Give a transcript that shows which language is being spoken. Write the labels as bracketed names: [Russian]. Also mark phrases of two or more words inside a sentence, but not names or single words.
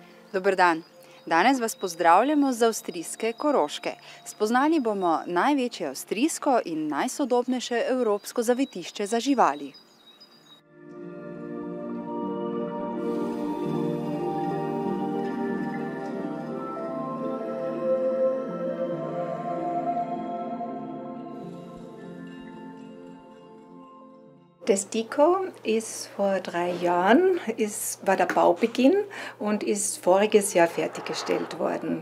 [Slovenian] Dober dan. Danes vas pozdravljamo z avstrijske Koroške. Spoznali bomo največje avstrijsko in najsodobnejše evropsko zavetišče za živali. [German] Das Diko ist vor 3 Jahren, war der Baubeginn und ist voriges Jahr fertiggestellt worden.